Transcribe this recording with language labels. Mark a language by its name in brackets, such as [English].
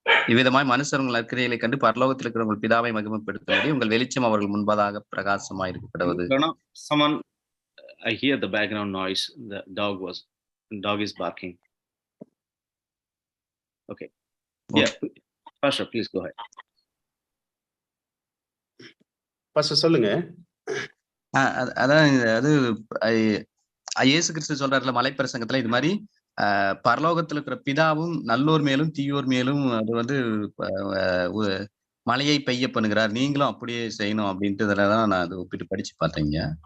[Tamil] இவ்விதமாய் மனுஷர் உங்கள் நற்கிரியைகளை கண்டு பரலோகத்தில் இருக்கிற உங்கள் பிதாவை மகிமைப்படுத்தும்படி உங்கள் வெளிச்சம் அவர்கள் முன்பதாக பிரகாசமாய் இருக்கப்படுவது. [English] Someone, I hear the background noise. The dog is barking. Okay. Yeah, Pastor, please go ahead. [Tamil] Pastor, சொல்லுங்க. அதான் அது இயேசு கிறிஸ்து சொல்றாருல மலைப்பிரசங்கத்துல, இது மாதிரி பரலோகத்துல இருக்கிற பிதாவும் நல்லோர் மேலும் தீயோர் மேலும் அது வந்து மழையை பெய்ய பண்ணுகிறார், நீங்களும் அப்படியே செய்யணும் அப்படின்றதுலதான் நான் அது ஒப்பிட்டு படிச்சு பார்த்தேங்க.